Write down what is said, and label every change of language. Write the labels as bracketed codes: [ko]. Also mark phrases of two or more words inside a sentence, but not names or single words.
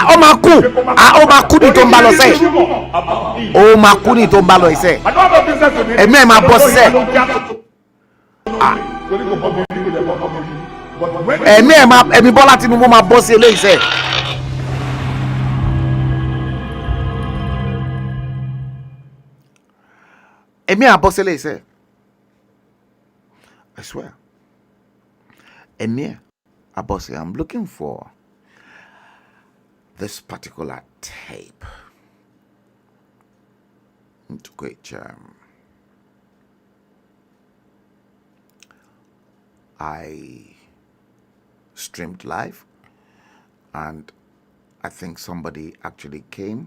[yo] ó máa kú ní tó ń bá lọ sẹ́ẹ̀ ó máa kú ní tó ń bá lọ sẹ́ẹ̀ ẹ̀mí ẹ̀ máa bọ́ sẹ́ẹ̀. ẹ̀mí Bọ́lá Tinubu máa bọ́ sí eléyìí sẹ́ẹ̀. ẹ̀mí àbọ̀ sí eléyìí sẹ́ẹ̀. [en] I swear. [yo] ẹ̀mí àbọ̀ sí. [en] I'm looking for this particular tape into which I streamed live, and I think somebody actually came.